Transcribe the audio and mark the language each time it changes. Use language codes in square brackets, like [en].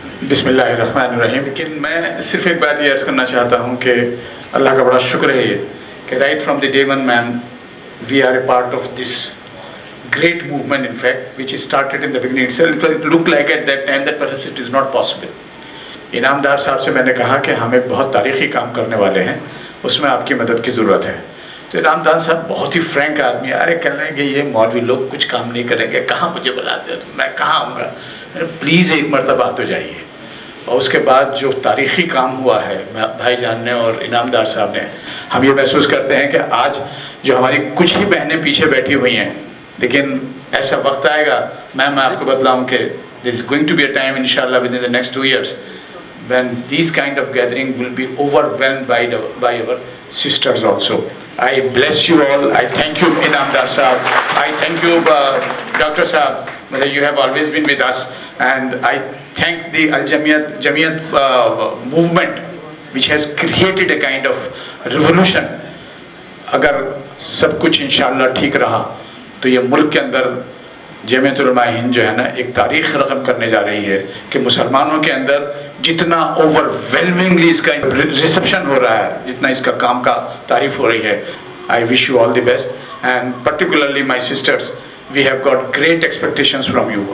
[ar] بسم اللہ الرحمن الرحیم. [ur] لیکن میں صرف ایک بات یہ عرض کرنا چاہتا ہوں کہ اللہ کا بڑا شکر ہے کہ right from the day one main [en] we are a part of this great movement, in fact, which started in the beginning itself. It looked like at that time that perhaps it is not possible. [ur] انعامدار صاحب سے میں نے کہا کہ ہم ایک بہت تاریخی کام کرنے والے ہیں, اس میں آپ کی مدد کی ضرورت ہے. تو انعامدار صاحب بہت ہی فرینک آدمی, ارے کہہ رہے ہیں کہ یہ مولوی لوگ کچھ کام نہیں کریں گے, کہاں مجھے بلاتے ہو, میں کہاں آؤں گا, پلیز ایک مرتبہ تو جائیے. اور اس کے بعد جو تاریخی کام ہوا ہے بھائی جان نے اور انعامدار صاحب نے, ہم یہ محسوس کرتے ہیں کہ آج جو ہماری کچھ ہی بہنیں پیچھے بیٹھی ہوئی ہیں, لیکن ایسا وقت آئے گا, میں آپ کو بتلاؤں کہ [en] there is going to be a time inshallah within the next 2 years when these kind of gathering will be overwhelmed by our sisters also. I bless you all. I thank you Inamdar Sahab. I thank you Dr. Sahab. You have always been with us, and I thank the Jamiyat movement which has created a kind of revolution. [ur] اگر سب کچھ انشاءاللہ ٹھیک رہا تو یہ ملک کے اندر جمعیت علماء ہند جو ہے نا ایک تاریخ رقم کرنے جا رہی ہے کہ مسلمانوں کے اندر جتنا اوور ویلمنگلی اس کا ریسپشن ہو رہا ہے, جتنا اس کا کام کا تعریف ہو رہی ہے. [en] I wish you all the best, and particularly my sisters, we have got great expectations from you.